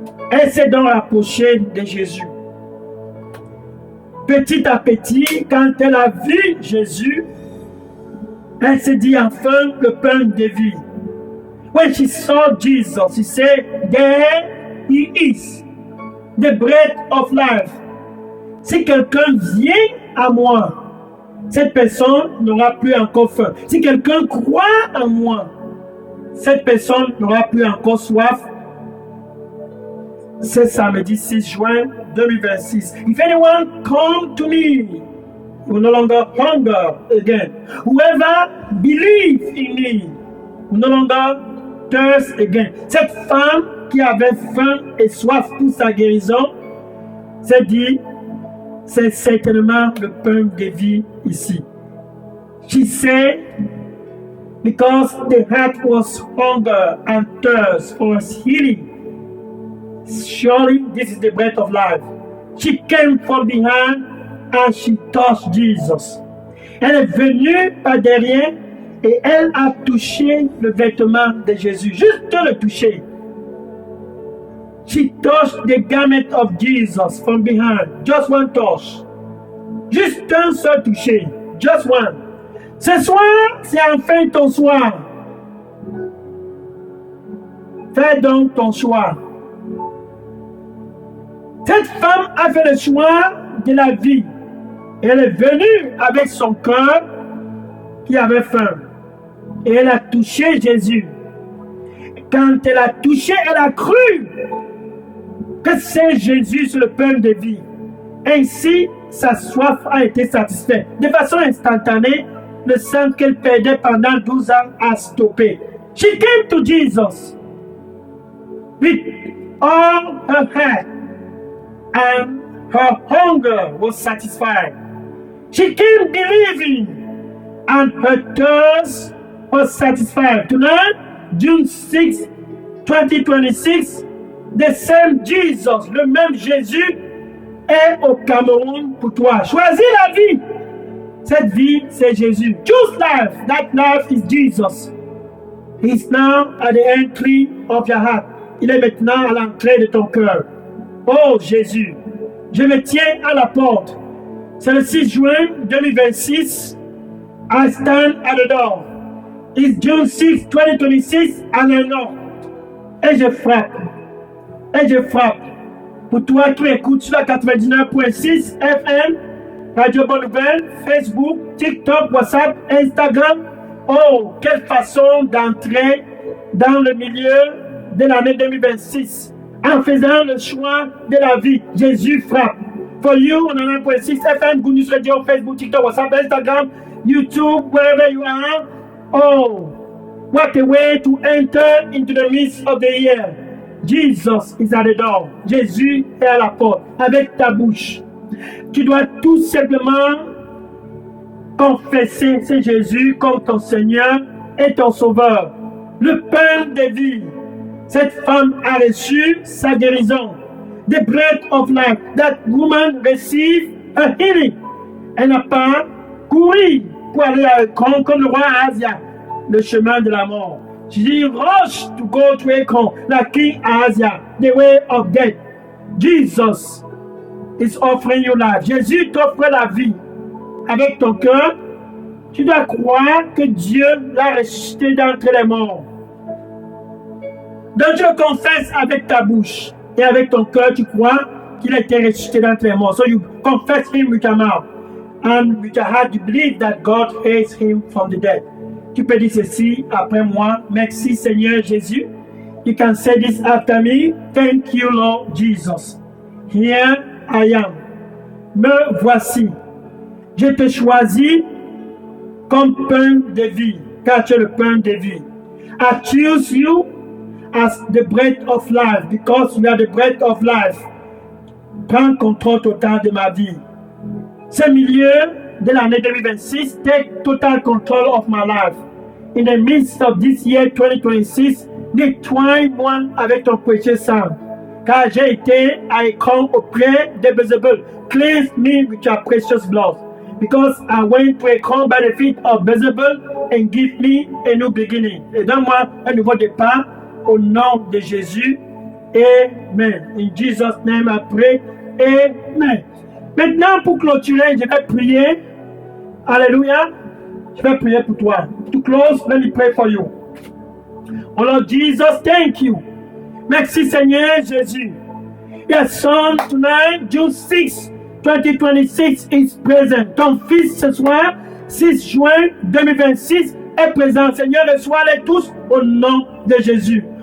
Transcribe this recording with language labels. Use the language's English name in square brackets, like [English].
[French] Elle s'est donc rapprochée de Jésus. Petit à petit, quand elle a vu Jésus, elle s'est dit enfin le pain de vie. [English] When she saw Jesus, she said, there he is, the bread of life. [French] Si quelqu'un vient à moi, cette personne n'aura plus encore faim. Si quelqu'un croit en moi, cette personne n'aura plus encore soif. C'est samedi 6 juin 2026. [English] If anyone come to me, he will no longer hunger again. Whoever believes in me will no longer thirst again. [French] Cette femme qui avait faim et soif pour sa guérison s'est dit, c'est certainement le pain de vie ici. [English] She said, because the heart was hunger and thirst for healing. Surely this is the bread of life. She came from behind and she touched Jesus. [French] Elle est venue par derrière et elle a touché le vêtement de Jésus. Juste le toucher. [English] She touched the garment of Jesus from behind. Just one touch. [French] Juste un seul toucher. [English] Just one. [French] Ce soir, c'est enfin ton soir. Fais donc ton choix. Cette femme a fait le choix de la vie. Elle est venue avec son cœur qui avait faim. Et elle a touché Jésus. Quand elle a touché, elle a cru que c'est Jésus, c'est le pain de vie. Ainsi, sa soif a été satisfaite. De façon instantanée, le sang qu'elle perdait pendant 12 ans a stoppé. [English] She came to Jesus with all her heart, and her hunger was satisfied. She came believing, and her thirst was satisfied. [French] Tonight, June 6, 2026, the same Jesus, le même Jésus, est au Cameroun pour toi. Choisis la vie. Cette vie, c'est Jésus. [English] Choose life. That life is Jesus. He is now at the entry of your heart. [French] Il est maintenant à l'entrée de ton cœur. Oh Jésus, je me tiens à la porte. C'est le 6 juin 2026. [English] I stand at the door. It's June 6, 2026, and I knock. [French] Et je frappe. Et je frappe. Pour toi qui écoutes sur la 99.6 FM, Radio Bonne Nouvelle, Facebook, TikTok, WhatsApp, Instagram. Oh, quelle façon d'entrer dans le milieu de l'année 2026 en faisant le choix de la vie. Jésus frappe. [English] For you on 99.6 FM, Good News Radio, Facebook, TikTok, WhatsApp, Instagram, YouTube, wherever you are. Oh, what a way to enter into the midst of the year. Jesus is at the door. [French] Jésus est à la porte. Avec ta bouche, tu dois tout simplement confesser c'est Jésus comme ton Seigneur et ton Sauveur. Le pain de vie. Cette femme a reçu sa guérison. [English] The bread of life. That woman received a healing. [French] Elle n'a pas couru pour aller comme le roi Ahazia, le chemin de la mort. [English] She rushed to go to Ekron, like King Ahazia, the way of death. Jesus is offering you life. [French] Jésus t'offre la vie. Avec ton cœur, tu dois croire que Dieu l'a ressuscité d'entre les morts. Donc tu le confesses avec ta bouche. Et avec ton cœur, tu crois qu'il a été ressuscité d'entre les morts. [English] So you confess him with your mouth. And with your heart, you believe that God raised him from the dead. [French] Tu peux dire ceci après moi. Merci Seigneur Jésus. [English] You can say this after me. Thank you Lord Jesus. Here I am. [French] Me voici. Je te choisis comme pain de vie, car tu es le pain de vie. [English] I choose you as the bread of life, because you are the bread of life. [French] Prends contrôle total de ma vie. Ce milieu de l'année 2026, [English] take total control of my life. In the midst of this year 2026, [French] nettoie-moi avec ton précieux sang, car j'ai été à Ekron auprès de Bézébul. [English] Cleanse me with your precious blood, because I went to Ekron by the feet of Bézébul and give me a new beginning. [French] Et donne-moi un nouveau départ au nom de Jésus. [English] Amen. In Jesus' name I pray. Amen. [French] Maintenant, pour clôturer, je vais prier. Alléluia. Je vais prier pour toi. [English] To close, let me pray for you. Oh Lord Jesus, thank you. [French] Merci Seigneur Jésus. [English] Your son tonight, June 6, 2026 is present. [French] Ton fils ce soir, 6 juin 2026, est présent. Seigneur, reçois-les tous au nom de Jésus.